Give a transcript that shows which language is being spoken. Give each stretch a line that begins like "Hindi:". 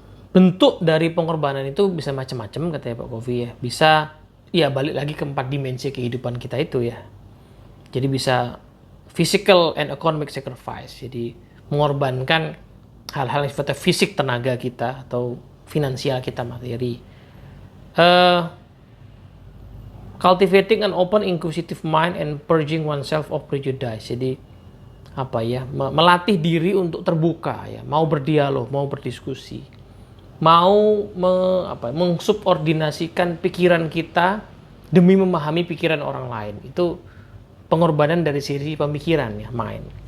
Indonesian: Bentuk dari pengorbanan itu bisa macam-macam katanya Pak Kofi ya. Bisa ya balik lagi ke 4 dimensi kehidupan kita itu ya. Jadi bisa
English: physical and economic sacrifice.
Indonesian: Jadi mengorbankan hal-hal yang sifatnya fisik, tenaga kita atau finansial kita, materi.
English: Cultivating an open inquisitive mind and purging oneself of prejudice.
Indonesian: Jadi melatih diri untuk terbuka ya, mau berdialog, mau berdiskusi. mau mengsubordinasikan pikiran kita demi memahami pikiran orang lain. Itu pengorbanan dari sisi pemikiran ya, mind.